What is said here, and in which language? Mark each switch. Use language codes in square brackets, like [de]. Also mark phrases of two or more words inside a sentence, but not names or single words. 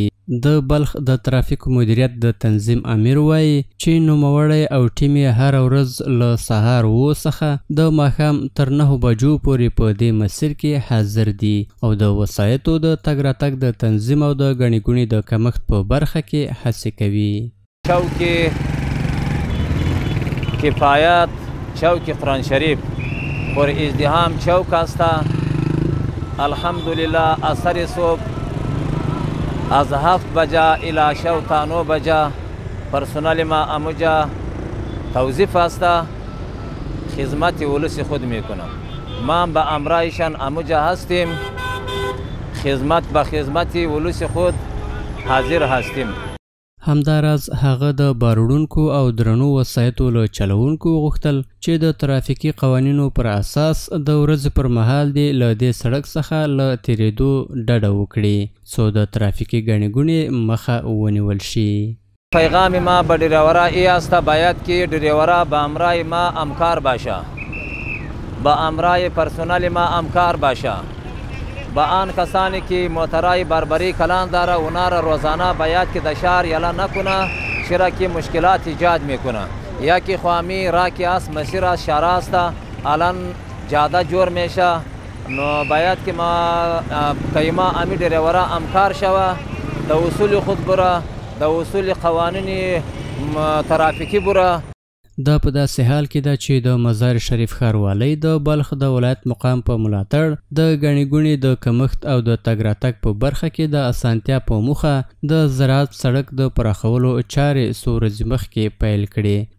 [ps] د بلخ د ترافیکو مدیریت د تنظیم امیر وایي چې نوموړی او ټیم یې هره ورځ له سهار 7 څخه د ماښام تر 9 بجو پورې په دې مسیر کې حاضر دي او د وسایطو د تګ راتګ د تنظیم او د ګڼې ګوڼې د کمښت په برخه کې هڅې کوي. [fa] چوک کفایت چوک قرآن شریف پر ازدحام چوک است. الحمدلله اثر صبح از 7 بجه الى شو تا 9 بجه پرسنل ما اموجا توظیف است، خدمت ولس خود میکنم. ما به امرایشان اموجا هستیم، خدمت به خدمت ولس خود حاضر هستیم. [ps] همداراز هغه د باروړونکو او درنو وسایطو له چلوونکو غوښتل چې د ترافیکي قوانینو پر اساس د ورځې پر مهال دې له دې سړک څخه له تیریدو ډډه وکړي څو د ترافیکي ګڼې ګوڼې مخه ونیول شي. [fa] پیغام ما به ډریورا ای است باید که ډریورا به امرای ما همکار باشه، به امرای پرسنل ما همکار باشه. با آن کسانی که موترای بربری کلان داره اونا را روزانه باید که دشار یلا نکنه، چرا که مشکلات ایجاد میکنه. یا که خوامی را که است مسیر است شهر است الان جاده جور میشه، نو باید که ما کایما امی ډریورا همکار شوه، د اصول خود بره، د اصول قوانین ترافیکی بره. [ps] دا په داسې حال کې ده چې د مزار شریف ښاروالۍ د بلخ د ولایت مقام په ملاتړ د ګڼې ګوڼې د کمښت او د تګ راتګ په برخه کې د اسانتیا په موخه د زراعت سړک د پراخولو چارې څو ورځې مخکې پیل کړي.